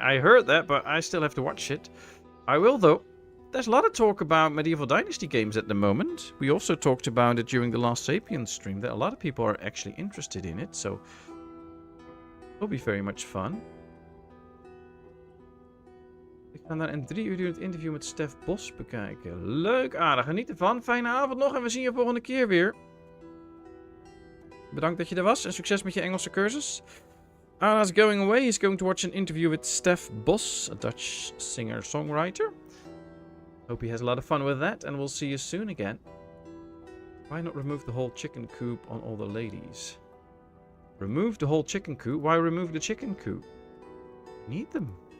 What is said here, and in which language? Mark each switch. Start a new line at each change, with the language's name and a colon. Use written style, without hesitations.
English: I heard that, but I still have to watch it. I will, though. There's a lot of talk about Medieval Dynasty games at the moment. We also talked about it during the last Sapiens stream, that a lot of people are actually interested in it, so it'll be very much fun.
Dutch: Ik ga daar in 3 uur het interview met Stef Bos bekijken. Leuk, aardig. Geniet ervan. Fijne avond nog en we zien je volgende keer weer. Bedankt dat je er was en succes met je Engelse cursus.
English: Ara's going away. He's going to watch an interview with Stef Bos, a Dutch singer-songwriter. Hope he has a lot of fun with that, and we'll see you soon again. Why not remove the whole chicken coop on all the ladies? Remove the whole chicken coop? Why remove the chicken coop? Need them.